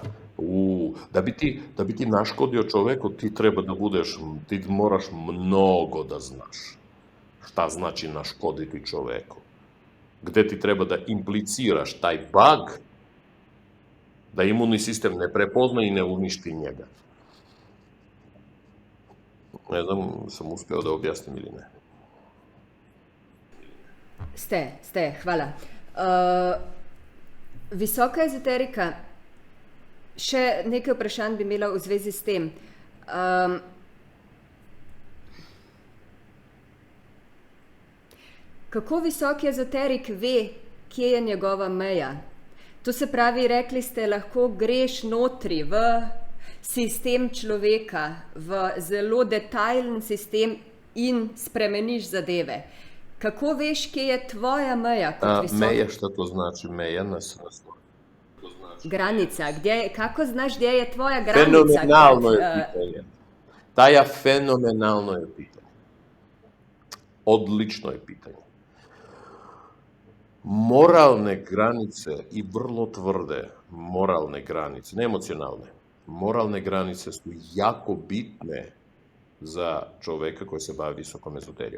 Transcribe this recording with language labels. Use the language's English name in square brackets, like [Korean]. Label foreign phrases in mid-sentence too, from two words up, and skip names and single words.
[Serbian] Da bi ti naškodio čoveku, ti moraš mnogo da znaš. Šta znači naškoditi čoveku? Gde ti treba da impliciraš taj bug, da imunni sistem ne prepozna i ne uništi njega. Ne znam, sam uspeo da objasnim ili ne. Ste, hvala. [Slovenian] Visoka ezoterika, še nekaj vprašanj bi imela v zvezi s tem. Kako visoki ezoterik ve, kje je njegova meja? To se pravi, rekli ste, lahko greš notri v sistem človeka, v zelo detajlen sistem in spremeniš zadeve. Kako veš, kje je tvoja meja kot visoki? [Serbian] Meja, šta to znači? Meja na sredstvo. Granica. Kako znaš, gdje je tvoja granica? Fenomenalno je pitanje. Taja, fenomenalno je pitanje. Odlično je pitanje. Moralne granice i vrlo tvrde moralne granice, ne emocionalne, moralne granice su jako bitne za čoveka koji se bavi visokom ezoterijom.